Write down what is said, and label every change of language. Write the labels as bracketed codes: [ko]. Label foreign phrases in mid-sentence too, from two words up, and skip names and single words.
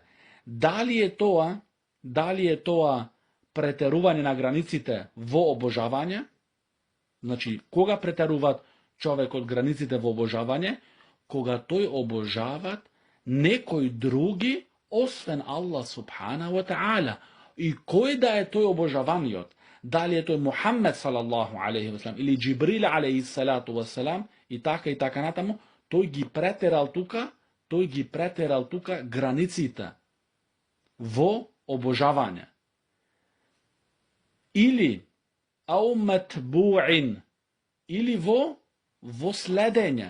[mk] Дали е тоа претерување на границите во обожавање? Значи, кога претеруваат човекот границите во обожавање? Кога тој обожават некои други, освен [ar] الله سبحانه وتعالى. [mk] И кој да е тој обожаваниот? Дали е тој Мухаммед [ar] صلى الله عليه وسلم [mk] или Джибрил [ar] عليه الصلاة والسلام [mk] и така натаму, тој ги претерал тука границите во обожавање. Или [ar] أو متبوعين, [mk] или во следење.